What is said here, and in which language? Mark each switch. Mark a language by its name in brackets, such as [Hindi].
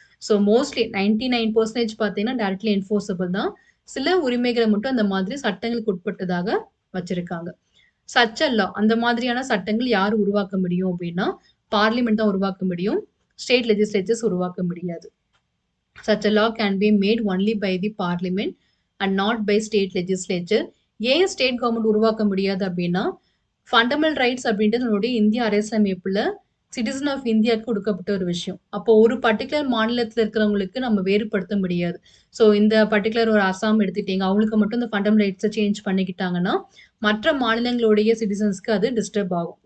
[Tamil] So mostly 99% பார்த்தீங்கன்னா, directly enforceable தான். சில உரிமைகள மட்டும் அந்த மாதிரி சட்டங்களுக்கு உட்பட்டதாக வச்சிருக்காங்க. [English] such a law [Tamil] அந்த மாதிரியான சட்டங்கள் யார் உருவாக்க முடியும் அப்டின்னா, பார்லிமெண்ட் தான் உருவாக்க முடியும். ஸ்டேட் லெஜிஸ்லேச்சர்ஸ் உருவாக்க முடியாது. [English] Such a law can be made only by the parliament and not by state legislature. [Tamil] ஏன் ஸ்டேட் கவர்மெண்ட் உருவாக்க முடியாது அப்டின்னா, ஃபண்டமெண்டல் ரைட்ஸ் அப்டின்றது நம்மளுடைய இந்திய அரசியலமைப்புல சிட்டிசன் ஆஃப் இந்தியாவுக்கு கொடுக்கப்பட்ட ஒரு விஷயம். அப்போ ஒரு பர்ட்டிகுலர் மாநிலத்தில இருக்கிறவங்களுக்கு நம்ம வேறுபடுத்த முடியாது. ஸோ இந்த பர்ட்டிகுலர் ஒரு அசாம் எடுத்துட்டீங்க. அவங்களுக்கு மட்டும் இந்த ஃபண்டமெண்டல் ரைட்ஸ சேஞ்ச் பண்ணிக்கிட்டாங்கன்னா, மற்ற மாநிலங்களுடைய சிட்டிசன்ஸ்க்கு அது டிஸ்டர்ப் ஆகும்.